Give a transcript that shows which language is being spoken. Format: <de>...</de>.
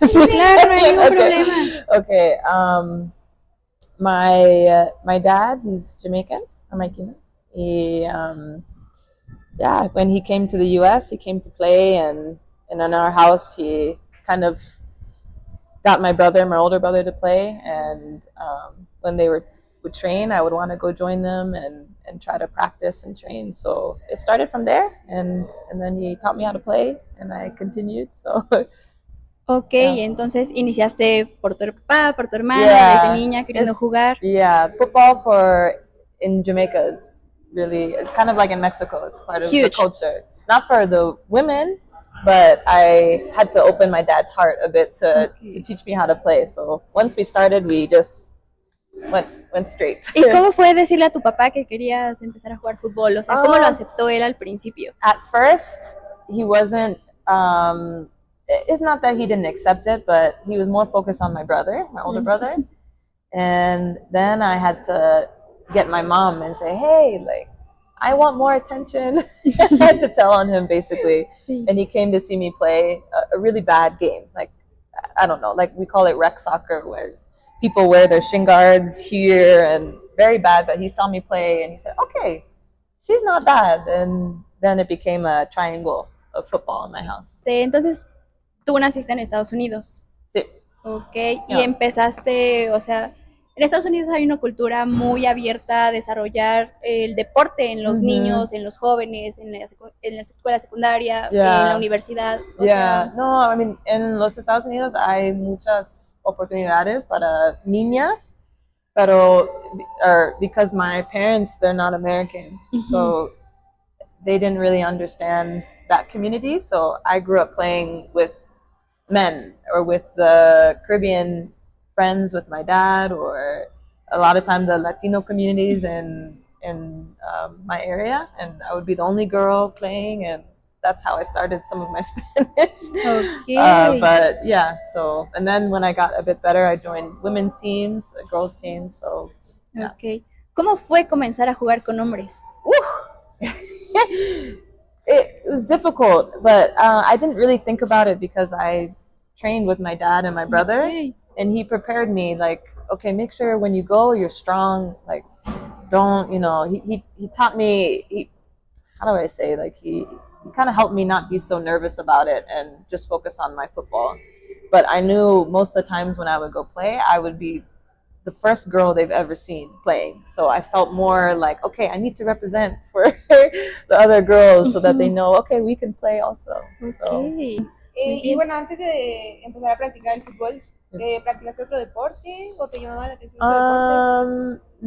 <es>Sí, claro, no hay ningún problema.</es> <en>Okay. My dad, he's Jamaican, Jamaican. Yeah, when he came to the U.S., he came to play, and in our house, he kind of got my older brother, to play. And when they would train, I would want to go join them and try to practice and train. So it started from there, and then he taught me how to play, and I continued. So.</en> <es>Okay, entonces iniciaste por tu papá, por tu hermana, desde niña queriendo jugar.</es> <en>Yeah, football in Jamaica is really, it's kind of like in Mexico. It's part of the culture. Not for the women, but I had to open my dad's heart a bit to teach me how to play. So once we started, we just went straight.</en> <es>¿Y cómo fue decirle a tu papá que querías empezar a jugar fútbol? O sea, ¿cómo lo aceptó él al principio?</es> <en>At first, he wasn't... it's not that he didn't accept it, but he was more focused on my brother, my older brother. And then I had to get my mom and say, hey, like, I want more attention. I had to tell on him, basically. And he came to see me play a really bad game. Like, I don't know, like we call it rec soccer, where people wear their shin guards here, and very bad. But he saw me play and he said, okay, she's not bad. And then it became a triangle of football in my house.</en> <es>Entonces, tú naciste en Estados Unidos. Sí. Okay, y empezaste, o sea, en Estados Unidos hay una cultura muy abierta a desarrollar el deporte en los niños, en los jóvenes, en la escuela secundaria, en la universidad.</es> <en>No, I mean,</en> <es>en los Estados Unidos hay muchas oportunidades para niñas, pero</es> <en>because my parents, they're not American, so they didn't really understand that community. So I grew up playing with men or with the Caribbean friends with my dad, or a lot of time the Latino communities in my area, and I would be the only girl playing, and that's how I started some of my Spanish. Okay. But yeah, so, and then when I got a bit better, I joined women's teams, girls teams, so yeah. Okay.</en> <es>¿Cómo fue comenzar a jugar con hombres?</es> <en>It was difficult, but I didn't really think about it because I trained with my dad and my brother, and he prepared me, like, okay, make sure when you go, you're strong, like, don't, he taught me, how do I say, like, he kind of helped me not be so nervous about it and just focus on my football. But I knew most of the times when I would go play, I would be the first girl they've ever seen playing. So I felt more like, okay, I need to represent for the other girls so that they know, okay, we can play also. Okay.</en> <es>Y bueno, antes de empezar a practicar el fútbol, ¿practicaste otro deporte o te llamaba la atención otro deporte?</es>